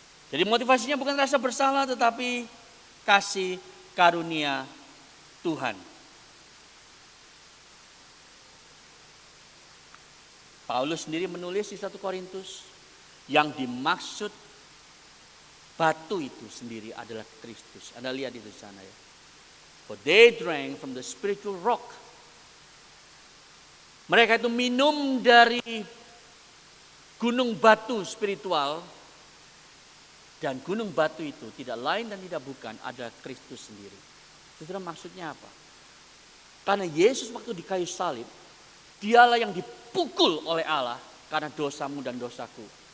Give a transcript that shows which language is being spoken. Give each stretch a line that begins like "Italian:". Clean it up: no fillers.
Indonesian: Jadi motivasinya bukan rasa bersalah tetapi kasih karunia Tuhan. Paulus sendiri menulis di 1 Korintus yang dimaksud batu itu sendiri adalah Kristus. Anda lihat itu di sana ya.
English: For they drank from the spiritual rock.
Indonesian: Mereka itu minum dari gunung batu spiritual. Dan gunung batu itu tidak lain dan tidak bukan adalah Kristus sendiri. Saudara, maksudnya apa? Karena Yesus waktu di kayu salib, dialah yang dipukul oleh Allah karena dosamu dan dosaku.